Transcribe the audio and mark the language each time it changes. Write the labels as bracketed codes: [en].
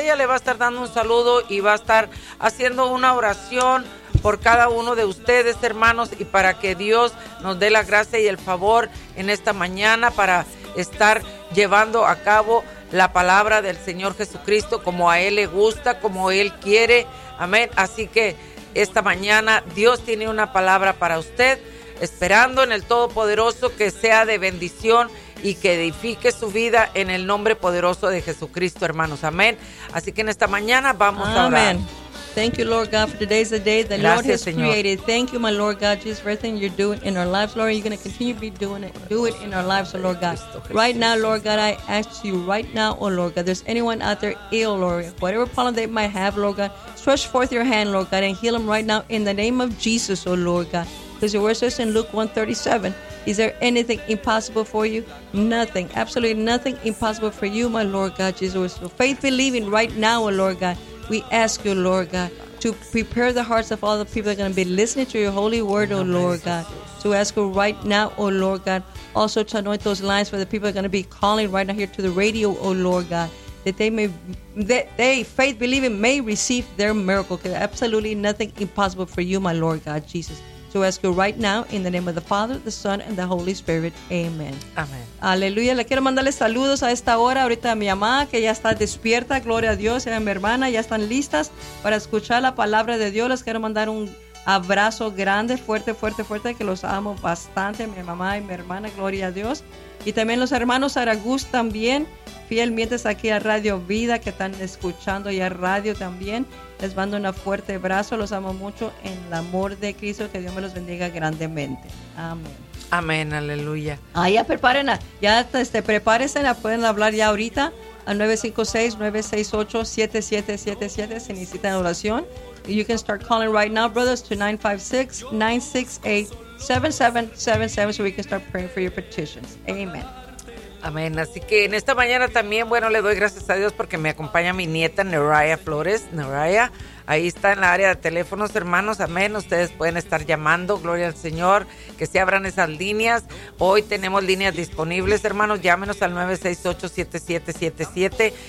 [es] Ella le va a estar dando un saludo y va a estar haciendo una oración por cada uno de ustedes, hermanos, y para que Dios nos dé la gracia y el favor en esta mañana para estar llevando a cabo la palabra del Señor Jesucristo como a Él le gusta, como Él quiere. Amén. Así que esta mañana Dios tiene una palabra para usted, esperando en el Todopoderoso que sea de bendición y que edifique su vida en el nombre poderoso de Jesucristo, hermanos. Amén. Así que en esta mañana vamos a orar. Amén. [en] Thank you, Lord God, for today's the day the Lord has created. Thank you, my Lord God, Jesus, for everything you're doing in our lives, Lord. You're going to continue to be doing it. Do it in our lives, oh Lord God. Right now, Lord God, I ask you right now, oh Lord God, there's anyone out there ill, Lord, whatever problem they might have, Lord God, stretch forth your hand, Lord God, and heal them right now in the name of Jesus, oh Lord God. Because your word says in Luke 1:37, is there anything impossible for you? Nothing, absolutely nothing impossible for you, my Lord God, Jesus. So faith believing right now, oh Lord God. We ask you, Lord God, to prepare the hearts of all the people that are going to be listening to your holy word, oh Lord God. So we ask you right now, oh Lord God, also to anoint those lines for the people that are going to be calling right now here to the radio, oh Lord God, that they may, that they, faith believing, may receive their miracle. Because absolutely nothing impossible for you, my Lord God, Jesus. So we ask you right now, in the name of the Father, the Son, and the Holy Spirit. Amen. Amen. [es] Aleluya. Le quiero mandarle saludos a esta hora, ahorita a mi mamá, que ya está despierta. Gloria a Dios. Y a mi hermana, ya están listas para escuchar la palabra de Dios. Les quiero mandar un abrazo grande, fuerte, fuerte, fuerte, que los amo bastante, mi mamá y mi hermana. Gloria a Dios. Y también los hermanos Aragús también, fielmente aquí a Radio Vida, que están escuchando ya radio también. Les mando un fuerte abrazo, los amo mucho en el amor de Cristo, que Dios me los bendiga grandemente. Amén. Amén, aleluya. Ah, ya preparen, ya prepárense, la pueden hablar ya ahorita al 956-968-7777 si necesitan oración. [en] You can start calling right now, brothers, to 956-968-7777 so we can start praying for your petitions. Amen. [es] Amén. Así que en esta mañana también, bueno, le doy gracias a Dios porque me acompaña mi nieta Neraya Flores. Neraya, ahí está en la área de teléfonos, hermanos. Amén. Ustedes pueden estar llamando. Gloria al Señor. Que se abran esas líneas. Hoy tenemos líneas disponibles, hermanos. Llámenos al 968-7777.